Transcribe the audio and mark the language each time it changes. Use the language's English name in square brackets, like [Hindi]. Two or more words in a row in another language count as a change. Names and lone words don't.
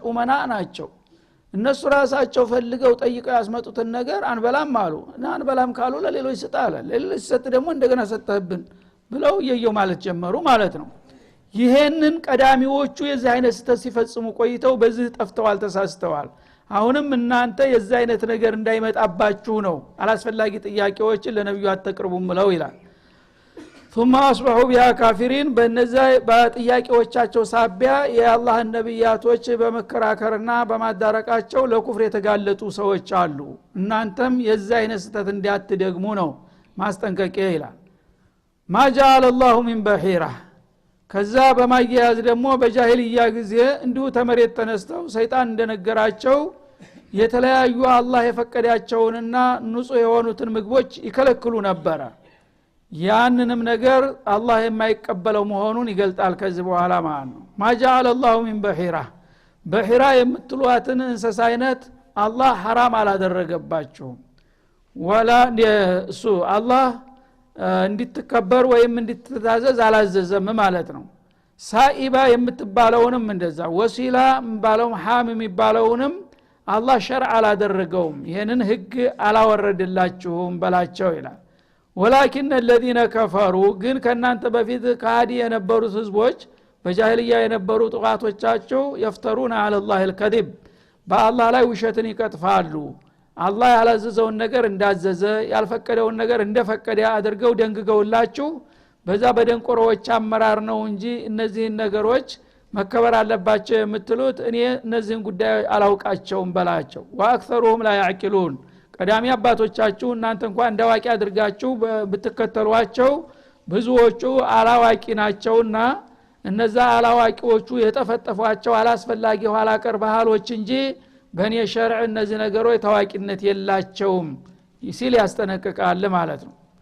[Amharic] ኡመና ናቸው እነሱ ራሳቸው ፈልገው ጠይቀው ያስመጡትን ነገር አንበላም አሉ እና አንበላም ካሉ ለሌሎች ስጣለ ለሌሎች ሰጥ ደግሞ እንደገና ሰጣብን ብለው የየው ማለት ጀመሩ ማለት ነው ይሄንን ቀዳሚዎቹ የዚህ አይነት ስተት ሲፈጽሙ ቆይተው በዚህ ጠፍተዋል ተሳስተዋል አሁንም እናንተ የዚህ አይነት ነገር እንዳይመጣባችሁ ነው አላስፈላጊ ጥያቄዎችን ለነብዩ አትቅርቡም ብለው ይላል [Arabic] ثم اصبحوا بها كافرين [Amharic] በእነዛ በጥያቄዎቻቸው ሳቢያ የአላህ ነብያቶች በመከራከርና በማዳረቃቸው ለኩፍር የተጋለጡ ሰዎች አሉ እናንተም የዚህ አይነት ስተት እንዲያትደግሙ ነው ማስጠንቀቂያ ይላል [Arabic] ما جعل الله من بحيرة [Amharic] ከዛ በማያያዝ ደግሞ በጃሂልያ ጊዜ እንዲሁ ተመሬት ተነስተው ሰይጣን እንደነገራቸው የተለያዩ አላህ የፈቀዳቸውንና ንጹህ የሆኑትን ምግቦች ይከለክሉ ነበር ያንንም ነገር አላህ የማይቀበለው መሆኑን ይገልጣል ከዚህ በኋላ ማለት ነው [Arabic] ما جعل الله من بحيرة [Amharic] በሂራ የምትሏትን እንስሳ አይነት አላህ حرام አላደረገባቸው ወላ እሱ አላህ እንድትከበር ወይም እንድትታዘዝ አላዘዘም ማለት ነው ሳኢባ የምትባለውንም እንደዛ ወሲላ የሚባለው ሐም የሚባለውንም አላህ ሸርዕ አላደረገውም ይሄንን ህግ አላወረደላችሁም በላቸው ይላል [Arabic] ولكن الذين كفروا [Amharic] ግን ከናንተ በፊት ካዲ የነበሩት ህዝቦች በጃሂልያ የነበሩ ጥቃቶቻቸው [Arabic] يفترون على الله الكذب [Amharic] በአላህ ላይ ውሸትን ይቀጥፋሉ አላህ ያላዘዘውን ነገር እንዳዘዘ ያልፈቀደውን ነገር እንደፈቀደ አድርገው ደንግገውላችሁ በዛ በደንቆሮዎች አመራር ነው እንጂ እነዚህ ነገሮች መከበር አለባቸው የምትሉት እኔ እነዚህን ጉዳይ አላውቃቸውም በላቸው [Arabic] وأكثرهم لا يعقلون [Amharic] ቀዳሚ አባቶቻችሁ እናንተ እንኳን እንዳዋቂ አድርጋችሁ ብትከተሏቸው ብዙዎቹ አላዋቂ ናቸውና እነዛ አላዋቂዎቹ የተፈጠፏቸው አላስፈላጊ ኋላ ቀር ባህሎች እንጂ በእኔ ሸርዕ እነዚህ ነገሮች ታዋቂነት የላቸውም ሲል ያስጠነቅቃል ማለት ነው